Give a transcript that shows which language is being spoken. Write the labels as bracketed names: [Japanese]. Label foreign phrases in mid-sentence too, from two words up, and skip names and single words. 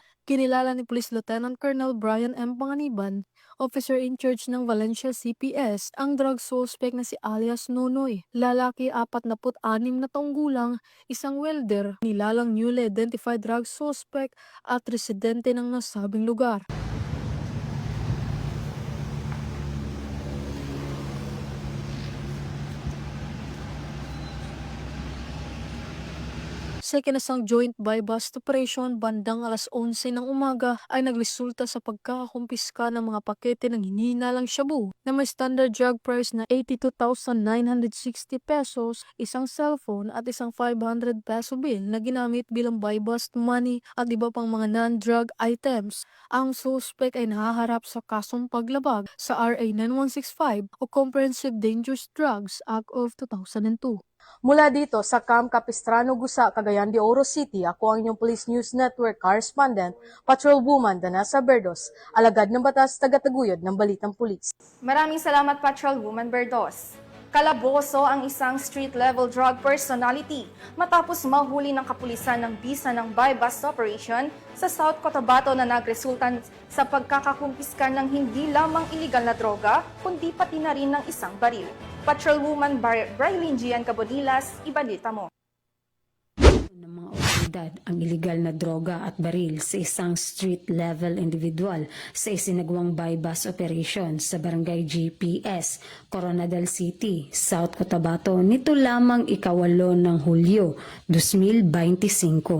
[Filipino] Kinilala ni Police Lieutenant Colonel Brian M. Panganiban, [English] officer in charge [Filipino] ng Valencia CPS, ang drug suspect na si alias Nonoy. Lalaki 46 na taong gulang, isang welder, nilalang [English] newly identified drug suspect [Filipino] at residente ng nasabing lugar. Sa ikinasang [English] joint buy-bust operation [Filipino] bandang alas 11 ng umaga ay nagresulta sa pagkakakumpiska ng mga pakete ng hinihinalang shabu na may [English] standard drug price [Filipino] na 82,960 pesos, isang cellphone at isang [English] 500 peso bill [Filipino] na ginamit bilang [English] buy-bust money [Filipino] at iba pang mga [English] non-drug items. [Filipino] Ang suspect ay nahaharap sa kasong paglabag sa RA 9165 o Comprehensive Dangerous Drugs Act of 2002. Mula dito sa Camp Capistrano, Gusa, Cagayan de Oro City, ako ang inyong Police News Network Correspondent, Patrolwoman Danessa Berdos, alagad ng batas, taga-taguyod ng Balitang Pulis. Maraming salamat, Patrolwoman Berdos. Kalaboso ang isang [English] street-level drug personality [Filipino] matapos mahuli ng kapulisan ng bisa ng [English] buy-bust operation [Filipino] sa South Cotabato na nagresultan sa pagkakakumpiska ng hindi lamang iligal na droga, kundi pati na rin ng isang baril. Patrolwoman Braylin Gian Cabodilas, ibalita mo. Ng mga otoridad ang iligal na droga at baril sa isang [English] street-level individual [Filipino] sa isinagawang [English] bypass operation [Filipino] sa Barangay GPS, Coronadal City, South Cotabato nito lamang 8 ng Hulyo 2025.